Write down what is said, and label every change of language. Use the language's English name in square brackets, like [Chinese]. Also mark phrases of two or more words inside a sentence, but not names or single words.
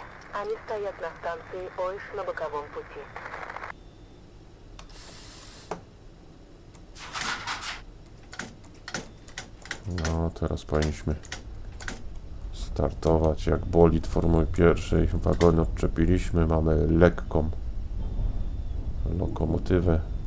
[Russian] Они стоят на станции Ойш на боковом пути. [Polish] No, teraz powinniśmy startować jak bolid Formuły pierwszej. Wagony odczepiliśmy, mamy lekką lokomotywę.